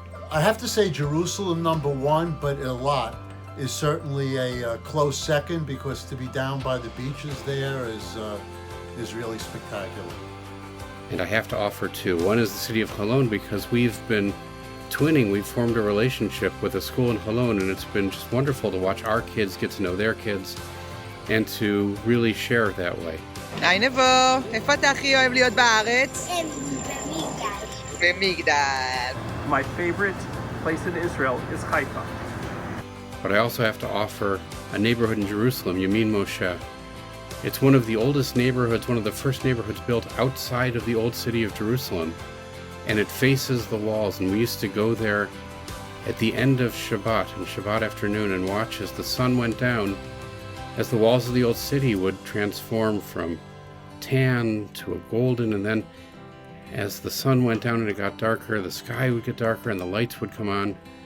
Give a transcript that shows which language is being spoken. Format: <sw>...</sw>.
<en>I have to say Jerusalem #1, but Eilat is certainly a close second because to be down by the beaches there is really spectacular. And I have to offer two. One is the city of Cologne because we've been twinning. We've formed a relationship with a school in Cologne, and it's been just wonderful to watch our kids get to know their kids and to really share it that way.</en> <he>היי נבו, איפה אתה הכי אוהב להיות בארץ? במגדל.</he> <en>My favorite place in Israel is Haifa. But I also have to offer a neighborhood in Jerusalem, Yamin Moshe. It's one of the oldest neighborhoods, one of the first neighborhoods built outside of the old city of Jerusalem. And it faces the walls, and we used to go there at the end of Shabbat, and Shabbat afternoon, and watch as the sun went down, as the walls of the old city would transform from tan to a golden, and then as the sun went down and it got darker, the sky would get darker and the lights would come on.</en>